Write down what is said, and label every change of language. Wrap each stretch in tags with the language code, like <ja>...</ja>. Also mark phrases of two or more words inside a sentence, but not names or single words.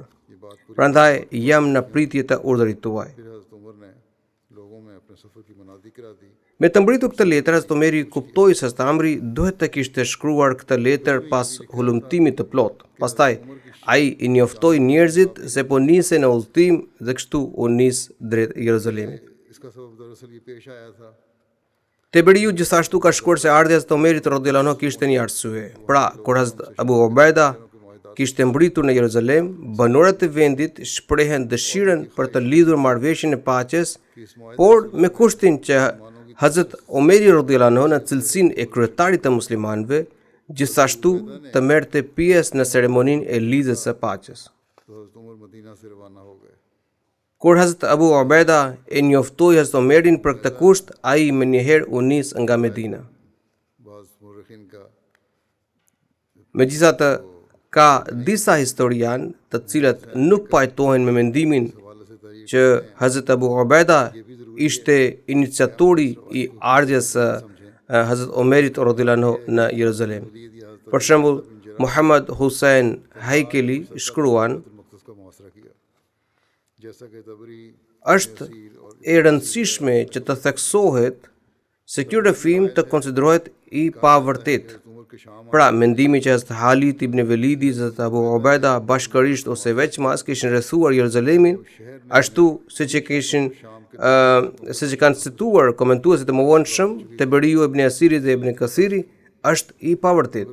<sq>Prandaj jam në pritje të urdhërit tuaj.</sq> <ur>پھر حضرت عمر نے لوگوں میں اپنے سفر کی منادی کرا دی.</ur> <sq>Me të mbritur këtë letër, Hazrat Omeri kuptoi se Hazrat Amri duhet të kishte shkruar këtë letër pas hulumtimit të plot. Pastaj ai I njoftoi njerëzit se po nisen në udhëtim dhe kështu u nis drejt Jeruzalemit.</sq> <ur>اس کا سبب دراصل یہ پیش آیا تھا</ur> <sq>Teberiu gjithashtu ka shkruar se ardhja e Hazrat Omerit</sq> <ar>رضي الله عنه</ar> <sq>kishte një arsye. Pra, kur Hazrat Abu Ubaida kishte mbritur në Jeruzalem, banorët e vendit shprehen dëshirën për të lidhur marrëveshjen e paqes, por me kushtin që Hazrat Omeri</sq> <ar>رضي الله عنه</ar> <sq>në cilësinë e kryetarit të muslimanëve, gjithashtu të merrte pjesë në ceremoninë e lidhjes së paqes.</sq> <ur>تو حضرت عمر مدینہ سے روانہ ہو گئے.</ur> <sq>Kur Hazrat Abu Ubaida e njoftoi Hazrat Omerin për këtë kusht, ai më njëherë u nis nga Medina.</sq> <ur>بعض مؤرخین کا</ur> <sq>Megjithatë, ka disa historian të cilët nuk pajtohen me mendimin</sq> <ur>حوالے سے تعریف</ur> <sq>që Hazrat Abu Ubaida ishte iniciatori I ardhjes së Hazrat Omerit</sq> <ar>رضي الله عنه</ar> <sq>në Jeruzalem. Për shembull, Muhammad Hussein Haikeli shkruan,</sq> <ur>مقصد کا معاصرہ کیا جیسا کہ طبری</ur> <sq>është e rëndësishme që të theksohet se ky rrëfim të konsiderohet I pavërtet.</sq> <ur>عمر کے شام</ur> <sq>Pra, mendimi që Hazrat Halid ibn Velidi dhe Abu Ubaida bashkërisht ose veçmas kishin rrethuar Jeruzalemin, ashtu siç e kishin siç e kanë cituar komentuesit e mëvonshëm, Teberiu ibn Asiri dhe ibn Kathiri, është I pavërtet.</sq>